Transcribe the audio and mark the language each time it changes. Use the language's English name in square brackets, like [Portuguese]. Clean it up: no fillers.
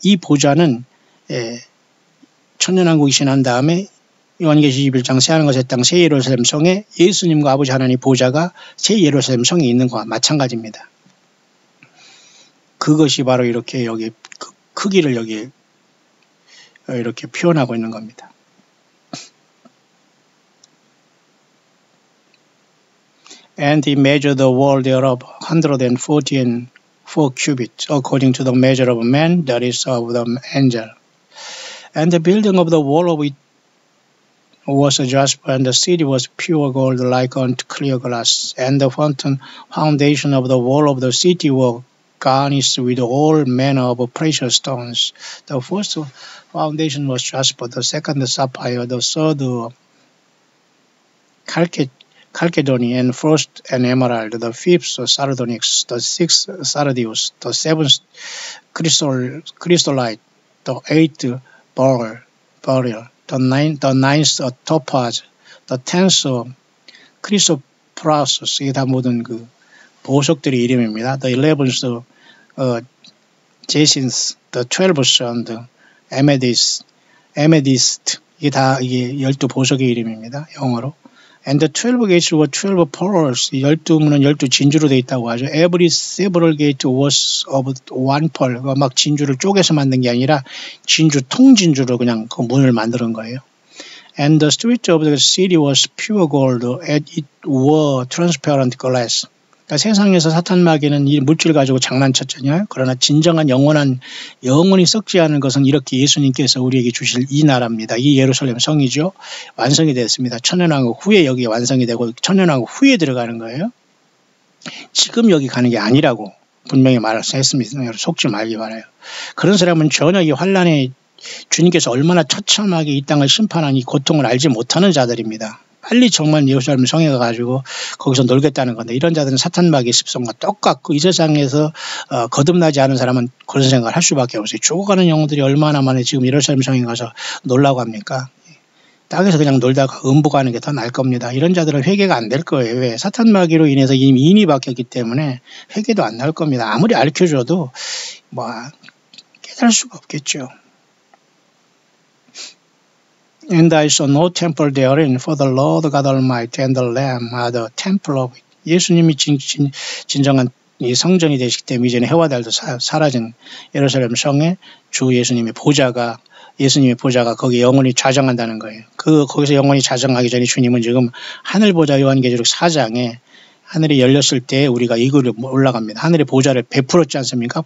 [Korean] 이 보좌는 천년왕국이 지난 다음에 요한계시록 21장 새하늘과 새 땅 새 예루살렘 성에 예수님과 아버지 하나님 보좌가 새 예루살렘 성에 있는 것과 마찬가지입니다. 그것이 바로 이렇게 여기 크기를 여기 이렇게 표현하고 있는 겁니다. [English] And he measured the wall thereof 144 cubits, according to the measure of man, that is of the angel. And the building of the wall of it was a jasper, and the city was pure gold like unto clear glass. And the foundation of the wall of the city were garnished with all manner of precious stones. The first foundation was jasper, the second sapphire, the third chalcedony, and first an emerald, the fifth sardonyx, the sixth sardius, the seventh chrysolite, the eighth beryl, the ninth topaz, the tenth chrysoprasus. [Korean] 이게 다 모든 그 보석들의 이름입니다. [English] The 11th jacinth, the 12th the amethyst. [Korean] 이게 다 12보석의 이름입니다. 영어로. [English] And the 12 gates were 12 pearls. [Korean] 12문은 12진주로 되어 있다고 하죠. [English] Every several gate was of one pearl. [Korean] 막 진주를 쪼개서 만든 게 아니라 통진주로 그냥 그 문을 만드는 거예요. [English] And the street of the city was pure gold, and it were transparent glass. [Korean] 그러니까 세상에서 사탄 마귀는 이 물질 가지고 장난쳤잖아요. 그러나 진정한 영원히 썩지 않은 것은 이렇게 예수님께서 우리에게 주실 이 나라입니다. 이 예루살렘 성이죠. 완성이 됐습니다. 천년왕국 후에 여기 완성이 되고 천년왕국 후에 들어가는 거예요. 지금 여기 가는 게 아니라고 분명히 말씀했습니다. 속지 말기 바라요. 그런 사람은 전혀 이 환란에 주님께서 얼마나 처참하게 이 땅을 심판한 이 고통을 알지 못하는 자들입니다. 빨리 정말 예루살렘 성에 가가지고 거기서 놀겠다는 건데, 이런 자들은 사탄 마귀의 습성과 똑같고 이 세상에서 거듭나지 않은 사람은 그런 생각을 할 수밖에 없어요. 죽어가는 영혼들이 얼마나 많이 지금 예루살렘 성에 가서 놀라고 합니까? 땅에서 그냥 놀다가 음부가는 게 더 나을 겁니다. 이런 자들은 회개가 안 될 거예요. 왜? 사탄 마귀로 인해서 이미 인이 바뀌었기 때문에 회개도 안 나올 겁니다. 아무리 알려줘도 깨달을 수가 없겠죠. [English] And I saw no temple therein, for the Lord God Almighty and the Lamb are the temple of it. [Korean] 예수님이 진정한 이 성전이 되시기 때문에 이제는 해와 달도 사라진 예루살렘 성에 주 예수님의 보좌가 거기 영원히 좌정한다는 거예요. 거기서 영원히 좌정하기 전에 주님은 지금 하늘 보좌 요한계시록 4장에 하늘이 열렸을 때 우리가 이 글을 올라갑니다. 하늘의 보좌를 베풀었지 않습니까?